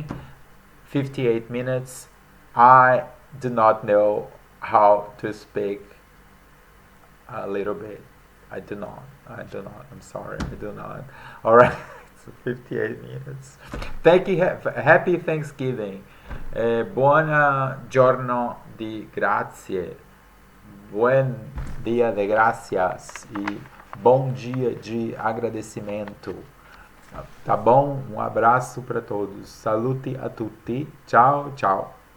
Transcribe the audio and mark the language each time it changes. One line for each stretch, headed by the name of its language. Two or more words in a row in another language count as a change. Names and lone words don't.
English: 58 minutes. I do not know how to speak a little bit. I do not. I'm sorry, I do not. All right. 58 minutes. Thank you. Happy Thanksgiving.
Italian: Buona giorno di grazie.
Spanish: Buen dia de gracias.
Portuguese: E bom dia de agradecimento. Tá bom? Um abraço para todos.
Italian: Salute a tutti.
Portuguese: Tchau, tchau.